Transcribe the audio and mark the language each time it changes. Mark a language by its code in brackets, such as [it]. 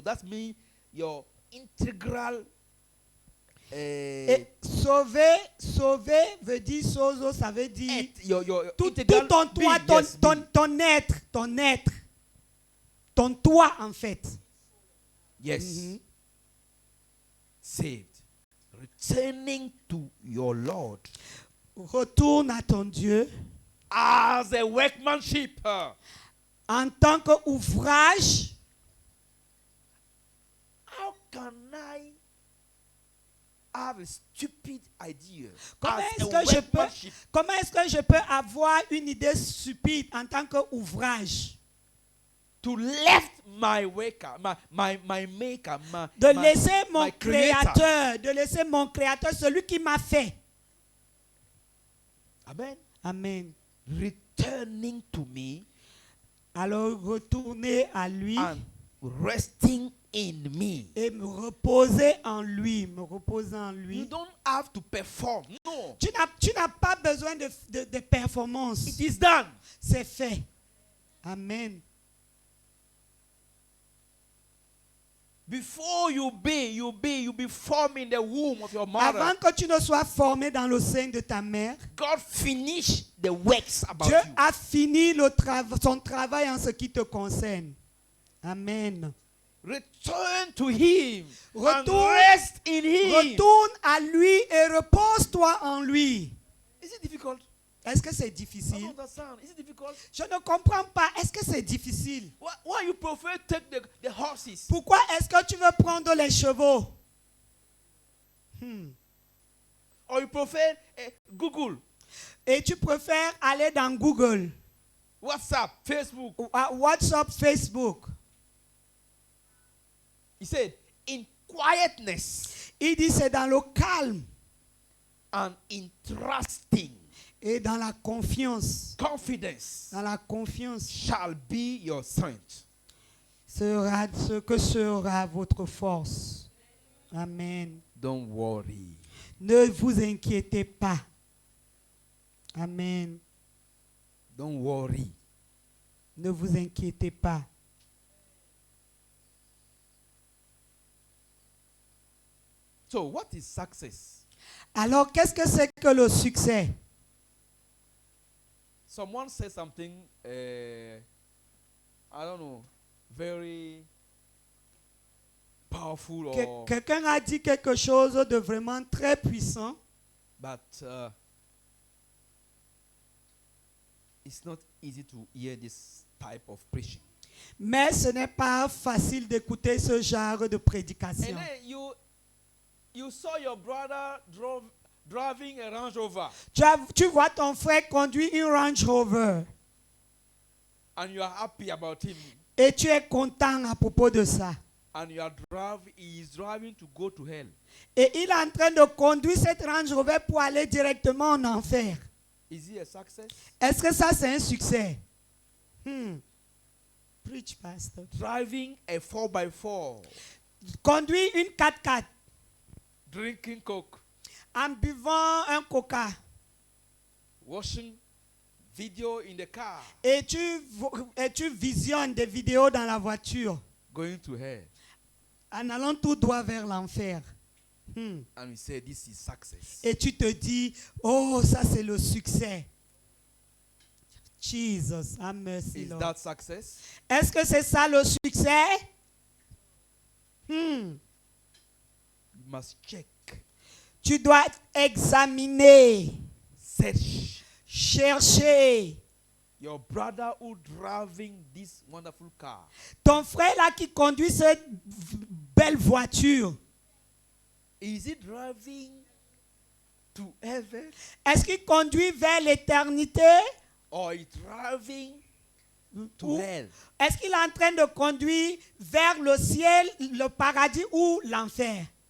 [en] That means your integral. [fr] Et sauver veut dire sozo, ça veut dire [en] Your [fr] tout [en] integral [fr] ton toi, [en] being, yes, being. [fr] ton être, ton toi en fait. [en] Yes. Mhm. Saved. Returning to your Lord [fr] Retourne à ton Dieu [en] as a workmanship. [fr] en tant qu'ouvrage. [en] How can I have a stupid idea [fr] Comment [en] as [fr] est-ce [en] a [fr] que [en] workmanship? [fr] je peux avoir une idée stupide en tant qu'ouvrage? [en] To left my waker, my maker, [fr] De laisser mon [en] my creator. [fr] créateur, de laisser mon créateur, celui qui m'a fait. Amen. Amen. [en] Returning to me [fr] Alors retourner à lui [en] and resting in me. [fr] et me reposer en lui, me reposer en [en] You [fr] lui. [en] don't have to perform. No. [fr] Tu n'as pas besoin de performance. [en] It is done. [fr] C'est fait. Amen. [en] Before you be formed in the womb of your mother. [fr] Avant que tu ne sois formé dans le sein de ta mère, [en] God finished the works about [fr] Dieu [en] you. [fr] a fini son travail en ce qui te concerne. Amen. [en] Return to Him. [fr] Retourne- [en] And rest in Him. [fr] Retourne à lui et repose-toi en lui. [en] Is it difficult? [fr] Est-ce que c'est [en] I [fr] difficile? [en] don't understand. Is it difficult? [fr] Je ne comprends pas. Est-ce que c'est difficile? [en] Why you prefer take the horses? [fr] Pourquoi est-ce que tu veux prendre les chevaux? [en] Or you prefer Google, [fr] Et tu préfères aller dans Google, [en] WhatsApp, Facebook? [fr] ou à WhatsApp, Facebook. [en] He said, in quietness [fr] Il dit c'est dans le calme [en] and in trusting, [fr] et dans la confiance. [en] confidence [fr] Dans la confiance [en] shall be your strength. [fr] sera ce que sera votre force. Amen. [en] Don't worry. [fr] Ne vous inquiétez pas. Amen. [en] Don't worry. [fr] Ne vous inquiétez pas. [en] So, what is success? [fr] Alors, qu'est-ce que c'est que le succès? [en] Someone said something, I don't know, very powerful, or [fr] Quelqu'un a dit quelque chose de vraiment très puissant, [en] but it's not easy to hear this type of preaching. [fr] mais ce n'est pas facile d'écouter ce genre de prédication. [en] And then you saw your brother driving a Range Rover, [fr] Tu vois ton frère conduire une Range Rover [en] and you are happy about him. [fr] Et tu es content à propos de ça. [en] And he is driving to go to hell. [fr] Et il est en train de conduire cette Range Rover pour aller directement en enfer. [en] Is it a success? [fr] Est-ce que ça c'est un succès? [en] Preach, pastor. Driving a 4x4, [fr] Conduire une 4x4 [en] drinking coke, [fr] en buvant un coca. [en] watching video in the car, [fr] Et tu visionnes des vidéos dans la voiture [en] going to hell. [fr] en allant tout droit vers l'enfer. [en] And we say this is success. [fr] Et tu te dis, oh, ça c'est le succès. [en] Jesus, have mercy, Is Lord. that success? [fr] Est-ce que c'est ça le succès? [en] You must check, [fr] Tu dois examiner, [en] search. [fr] chercher. [en] Your brother who driving this wonderful car, [fr] Ton frère là qui conduit cette belle voiture, [en] is he driving to heaven [fr] est-ce qu'il conduit vers l'éternité [en] or is driving to [fr] ou [en] hell? [fr] est-ce qu'il est en train de conduire vers le ciel, le paradis ou l'enfer?